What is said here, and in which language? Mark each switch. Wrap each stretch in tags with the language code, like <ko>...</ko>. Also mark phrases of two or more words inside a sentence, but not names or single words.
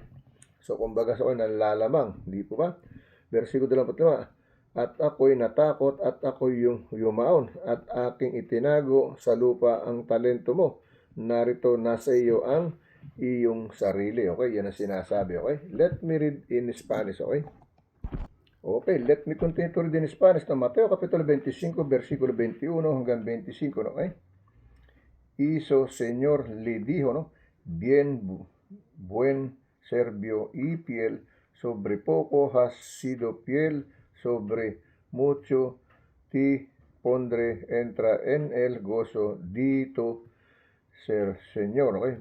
<tl>So, kumbaga sa nalalamang, di po ba? Versikulo 25, at ako'y natakot at ako'y yumaon at aking itinago sa lupa ang talento mo. Narito nasa iyo ang iyong sarili, okay? Yan ang sinasabi, okay?</tl> <en>Let me read in Spanish, okay? Okay, let me continue to read in Spanish.</en> <tl>No? Mateo Kapitulo 25, versikulo 21 hanggang 25, no? Okay?</tl> <es>Y su señor le dijo, ¿no? Bien, buen servio y fiel, sobre poco has sido fiel, sobre mucho te pondré, entra en el gozo de tu Señor, ¿okay?</es>